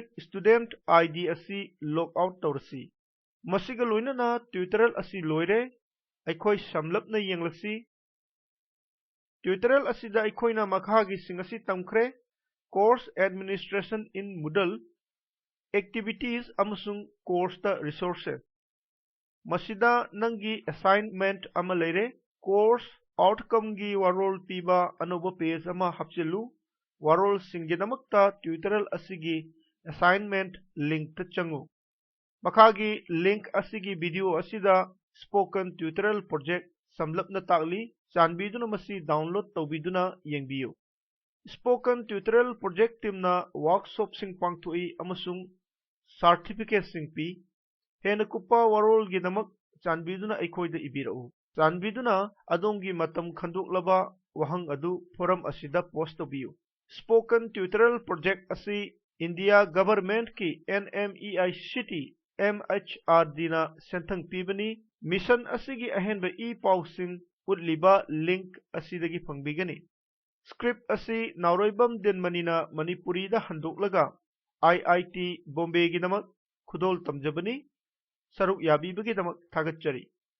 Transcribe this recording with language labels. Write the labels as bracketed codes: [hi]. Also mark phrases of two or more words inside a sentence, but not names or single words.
[en] student id [mni] asi [en] log out [mni] tawrasi masiga loinana tutorial asi loire akhoi samlapna yenglasi tutorial asida aikhoina makhagi singasi tamkhre [en] course administration in Moodle activities [mni] amasung course ta resources masida nangi assignment ama leire [en] course outcome [mni] gi warol piba anoba page ama hapchilu warol singgedamakta tutorial asigi [en] assignment link [mni] ta changu makhagi link asigi video asida spoken tutorial project samlapna takli chanbiduna masi download tawbiduna yengbiyu spoken tutorial project teamna workshop sing pangthui amasung certificate sing pi hena kupa warol gidamak chanbiduna aikhoida ibirau chanbiduna adongi matam khandoklaba wahang adu forum asida post tobiyu spoken tutorial project asi India government ki NMEICT MHRD na senthang pibani mission asigi ahenba pausing utliba link asidagi pangbigani script asi nauroibam denmanina Manipuri da handoklaga IIT Bombay gi namak khudol tamjabani saruk yabi bagi damak thagatchari